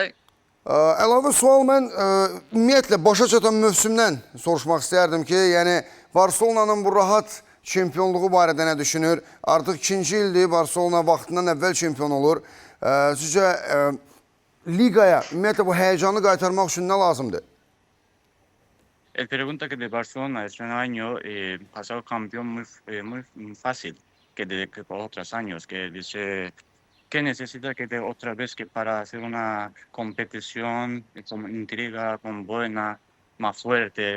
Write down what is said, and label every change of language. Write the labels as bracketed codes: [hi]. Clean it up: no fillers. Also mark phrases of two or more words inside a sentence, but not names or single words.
[az] Əlavə sual mən ümumiyyətlə başa çatan mövsümdən soruşmaq istərdim ki, yəni Barcelona'nın bu rahat çempionluğu barədə nə düşünür? Artıq ikinci ildir Barcelona vaxtından əvvəl çempion olur. Sizcə ligaya, ümumiyyətlə bu həyəcanı qaytarmaq üçün nə lazımdır? [es] El pregunta que de Barcelona es un año pasado campeón muy fácil que de otros años, que dice que necesita que de otra vez que para hacer una competición con intriga, con buena, más fuerte.